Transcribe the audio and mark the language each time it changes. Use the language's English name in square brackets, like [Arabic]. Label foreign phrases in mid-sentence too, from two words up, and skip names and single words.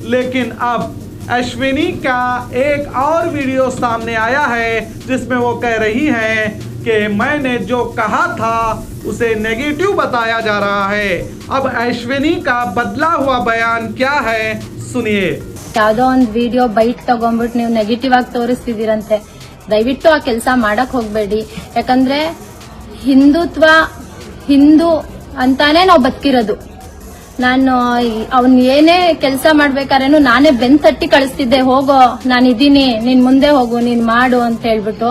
[Hindi] लेकिन अब अश्विनी का एक और वीडियो सामने आया है जिसमें वो कह रही हैं कि मैंने जो कहा था उसे नेगेटिव बताया जा रहा है। अब अश्विनी का बदला हुआ बयान क्या है, सुनिए। [Kannada] ಯಾವುದೋ ಒಂದು ವಿಡಿಯೋ ಬೈಟ್ ತಗೊಂಡ್ಬಿಟ್ಟು ನೀವು ನೆಗೆಟಿವ್ ಆಗಿ ತೋರಿಸ್ತಿದ್ದೀರಂತೆ, ದಯವಿಟ್ಟು ಆ ಕೆಲಸ ಮಾಡಕ್ ಹೋಗ್ಬೇಡಿ. ಯಾಕಂದ್ರೆ ಹಿಂದುತ್ವ ಹಿಂದೂ ಅಂತಾನೆ ನಾವು ಬದುಕಿರೋದು. ನಾನು ಅವ್ನ್ ಏನೇ ಕೆಲಸ ಮಾಡ್ಬೇಕಾದ್ರೇನು ನಾನೇ ಬೆನ್ ತಟ್ಟಿ ಕಳಿಸ್ತಿದ್ದೆ, ಹೋಗೋ ನಾನಿದ್ದೀನಿ, ನೀನ್ ಮುಂದೆ ಹೋಗು, ನೀನ್ ಮಾಡು ಅಂತ ಹೇಳ್ಬಿಟ್ಟು.